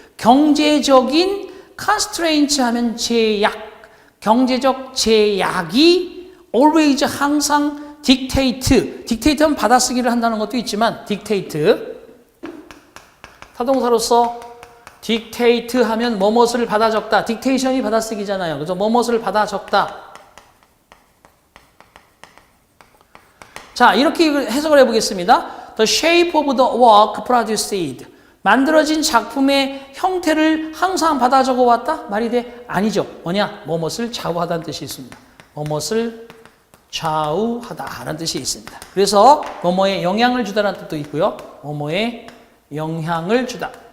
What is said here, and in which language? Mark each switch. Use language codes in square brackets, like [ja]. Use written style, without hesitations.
[ko] 경제적인 constraints 하면 제약, 경제적 제약이 always 항상 dictate는 받아쓰기를 한다는 것도 있지만 dictate, 타동사로서 dictate 하면 뭐뭇을 받아 적다. dictation이 받아쓰기잖아요. 그래서 뭐뭇을 받아 적다. 자, 이렇게 해석을 해보겠습니다. [en] The shape of the work produced. [ko] 만들어진 작품의 형태를 항상 받아 적어왔다? 말이 돼? 아니죠. 뭐냐? 뭐뭇을 좌우하다는 뜻이 있습니다. 뭐뭇을 좌우하다라는 뜻이 있습니다. 그래서 뭐뭐에 영향을 주다라는 뜻도 있고요. 뭐뭐에 영향을 주다.